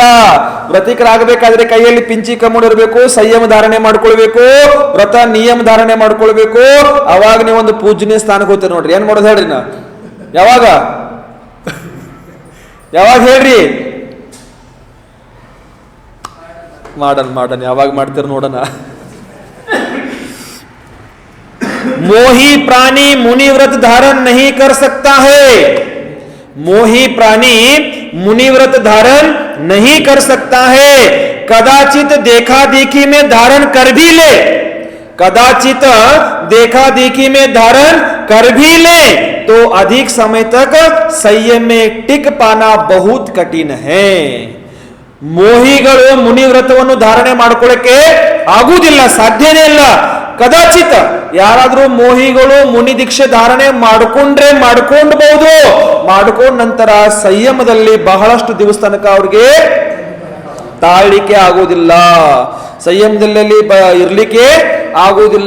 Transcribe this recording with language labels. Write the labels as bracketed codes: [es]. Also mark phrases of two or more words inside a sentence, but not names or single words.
[kn] ವ್ರತಿಕರಾಗಬೇಕಾದ್ರೆ ಕೈಯಲ್ಲಿ ಪಿಂಚಿ ಕಮ್ಮುಡ್ ಇರಬೇಕು, ಸಂಯಮ ಧಾರಣೆ ಮಾಡ್ಕೊಳ್ಬೇಕು, ವ್ರತ ನಿಯಮ ಧಾರಣೆ ಮಾಡ್ಕೊಳ್ಬೇಕು. ಅವಾಗ ನೀವೊಂದು ಪೂಜನೀಯ ಸ್ಥಾನಕ್ಕೆ ಹೋಗ್ತೀರಿ ನೋಡ್ರಿ. ಏನ್ ಮಾಡೋದು ಹೇಳ್ರಿ? ನಾ ಯಾವಾಗ ಯಾವಾಗ ಹೇಳ್ರಿ? ಮಾಡೋಣ ಯಾವಾಗ ಮಾಡ್ತೀರಿ ನೋಡೋಣ. [hi] मोही प्राणी मुनिव्रत धारण नहीं कर सकता है. मोही प्राणी मुनिव्रत धारण नहीं कर सकता है. कदाचित देखा देखी में धारण कर भी ले, कदाचित देखा देखी में धारण कर भी ले तो अधिक समय तक संयम में टिक पाना बहुत कठिन है. [kn] ಮೋಹಿಗಳು ಮುನಿವ್ರತವನ್ನು ಧಾರಣೆ ಮಾಡ್ಕೊಳ್ಳಕ್ಕೆ ಆಗುವುದಿಲ್ಲ, ಸಾಧ್ಯನೇ ಇಲ್ಲ. ಕದಾಚಿತ ಯಾರಾದ್ರೂ ಮೋಹಿಗಳು ಮುನಿ ದೀಕ್ಷೆ ಧಾರಣೆ ಮಾಡ್ಕೊಂಡ್ಬಹುದು, ಮಾಡ್ಕೊಂಡ ನಂತರ ಸಂಯಮದಲ್ಲಿ ಬಹಳಷ್ಟು ದಿವಸ ತನಕ ಅವ್ರಿಗೆ ತಾಳ್ಲಿಕ್ಕೆ ಆಗೋದಿಲ್ಲ, ಸಂಯಮದಲ್ಲಿ ಇರ್ಲಿಕ್ಕೆ ಆಗೋದಿಲ್ಲ.